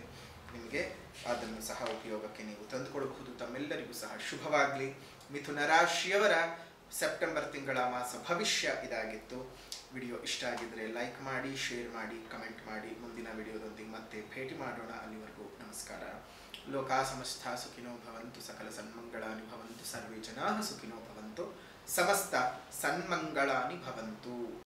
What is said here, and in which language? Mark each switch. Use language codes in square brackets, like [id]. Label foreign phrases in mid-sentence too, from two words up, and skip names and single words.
[kn] ನಿಮಗೆ ಅದನ್ನು ಸಹ ಉಪಯೋಗಕ್ಕೆ ನೀವು ತಂದುಕೊಳ್ಬಹುದು. ತಮ್ಮೆಲ್ಲರಿಗೂ ಸಹ ಶುಭವಾಗಲಿ. ಮಿಥುನ ರಾಶಿಯವರ ಸೆಪ್ಟೆಂಬರ್ ತಿಂಗಳ ಮಾಸ ಭವಿಷ್ಯ ಇದಾಗಿತ್ತು. ವಿಡಿಯೋ ಇಷ್ಟ ಆಗಿದ್ದರೆ ಲೈಕ್ ಮಾಡಿ, ಶೇರ್ ಮಾಡಿ, ಕಮೆಂಟ್ ಮಾಡಿ. ಮುಂದಿನ ವಿಡಿಯೋದೊಂದಿಗೆ ಮತ್ತೆ ಭೇಟಿ ಮಾಡೋಣ. ಅಲ್ಲಿವರೆಗೂ ನಮಸ್ಕಾರ. [sa] ಲೋಕಾ ಸಮಸ್ತ ಸುಖಿನೋ ಭವಂತು, ಸಕಲ ಸನ್ಮಂಗಳಾನಿ ಭವಂತು, ಸರ್ವೇ ಜನಾಃ ಸುಖಿನೋ ಭವಂತು, ಸಮಸ್ತ ಸನ್ಮಂಗಳಾನಿ ಭವಂತು.